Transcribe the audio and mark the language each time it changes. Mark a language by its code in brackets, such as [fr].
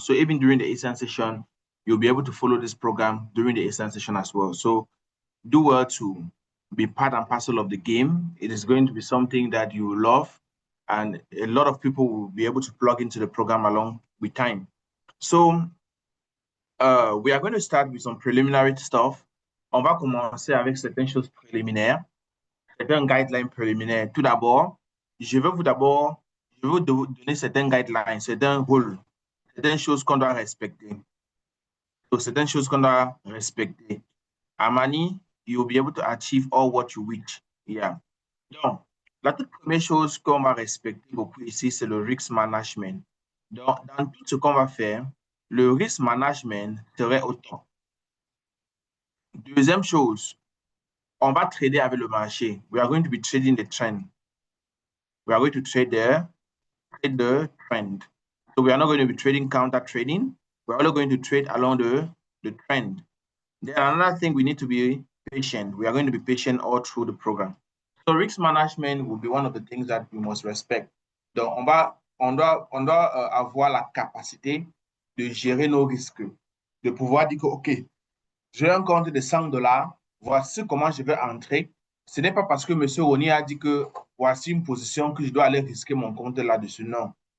[en] So even during the ASAN session, you'll be able to follow this program during the ASAN session as well. So do well to be part and parcel of the game. It is going to be something that you love, and a lot of people will be able to plug into the program along with time. So we are going to start with some preliminary stuff. [fr] On va commencer avec certaines choses préliminaires, certains guidelines préliminaires. Tout d'abord, je vais vous donner certains guidelines, certains rôles, certaines choses qu'on doit respecter. So certaines choses qu'on doit respecter. [en] Amani, you'll be able to achieve all what you wish. Yeah. [fr] Donc, la toute première chose qu'on va respecter beaucoup ici, c'est le risk management. Donc, dans tout ce qu'on va faire, le risk management serait autant. Deuxième chose, on va trader avec le marché. [en] We are going to be trading the trend. We are going to trade the trend. So we are not going to be trading counter trading. We're only going to trade along the trend. Then another thing, we need to be patient. We are going to be patient all through the program. So risk management will be one of the things that we must respect. [fr] Donc, on doit avoir la capacité de gérer nos risques, de pouvoir dire que, OK, j'ai un compte de $100, voici comment je vais entrer. Ce n'est pas parce que M. Roni a dit que voici une position que je dois aller risquer mon compte là-dessus. Non.